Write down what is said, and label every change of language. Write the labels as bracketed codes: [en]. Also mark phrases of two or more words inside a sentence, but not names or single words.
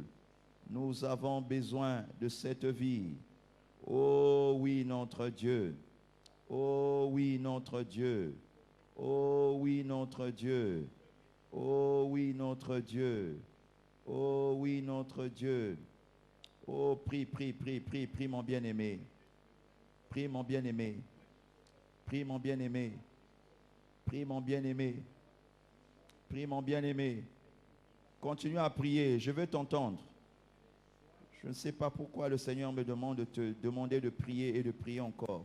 [fr] Nous avons besoin de cette vie. Oh oui, notre Dieu. Oh oui, notre Dieu. Oh oui, notre Dieu. Oh oui, notre Dieu. Oh oui, notre Dieu. Oh, prie, prie, prie, prie, prie, mon bien-aimé. Prie, mon bien-aimé. Prie, mon bien-aimé. Prie, mon bien-aimé. Prie, mon bien-aimé. Continue à prier, je veux t'entendre. Je ne sais pas pourquoi le Seigneur me demande de te demander de prier et de prier encore.